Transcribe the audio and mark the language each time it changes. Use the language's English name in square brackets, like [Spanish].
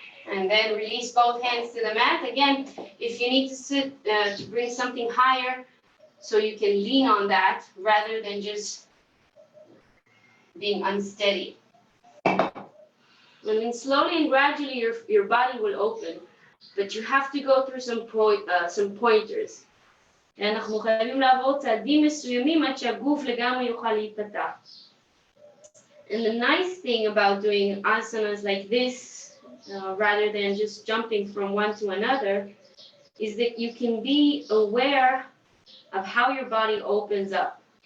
[English] And then release both hands to the mat. Again, if you need to sit, to bring something higher so you can lean on that rather than just being unsteady. And then slowly and gradually your body will open, but you have to go through some pointers. [Hebrew] אנחנו חייבים לעבור צעדים מסוימים עד שהגוף לגמרי יוכל להיפתח. [English] And the nice thing about doing asanas like this, rather than just jumping from one to another, is that you can be aware of how your body opens up.